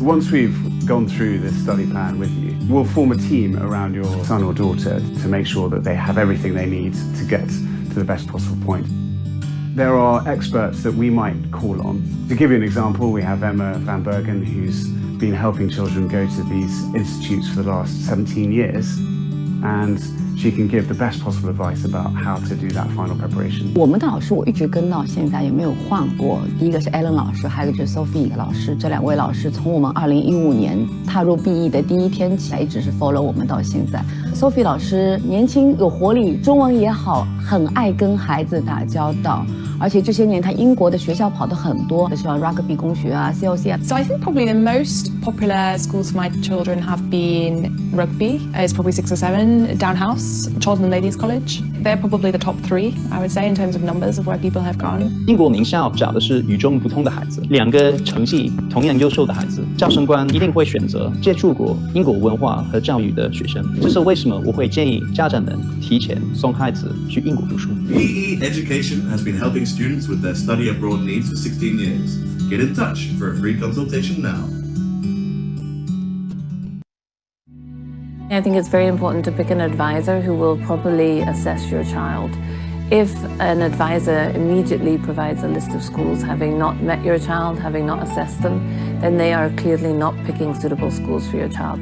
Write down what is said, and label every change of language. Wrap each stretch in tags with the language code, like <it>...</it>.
<en>Once we've gone through this study plan with you, we'll form a team around your son or daughter to make sure that they have everything they need to get to the best possible point. There are experts that we might call on. To give you an example, we have Emma Vanbergen, who's been helping children go to these institutes for the last 17 years, and she can give the best possible advice about how to do that final preparation.</en> <zh>我们的老师我一直跟到现在也没有换过。第一个是 Ellen 老师，还有一个就是 Sophie 老师。这2位老师从我们2015年踏入 BE 的第一天起，一直是 follow 我们到现在。 Sophie 老师年轻有活力，中文也好，很爱跟孩子打交道。而且这些年他英国的学校跑得很多，像 rugby 公学啊 CLC 啊。</zh> <en>So I think probably the most popular schools for my children have been rugby. It's probably 6 or 7. Downhouse, Children and Ladies College. They're probably the top 3, I would say, in terms of numbers of where people have gone.</en> <zh>英国名校找的是与众不同的孩子，2个成绩同样优秀的孩子，招生官一定会选择接触过英国文化和教育的学生。这是为什么我会建议家长们提前送孩子去英国读书。</zh> <en>BE Education has been helping students with their study abroad needs for 16 years. Get in touch for a free consultation now. I think it's very important to pick an advisor who will properly assess your child. If an advisor immediately provides a list of schools having not met your child, having not assessed them, then they are clearly not picking suitable schools for your child.</en>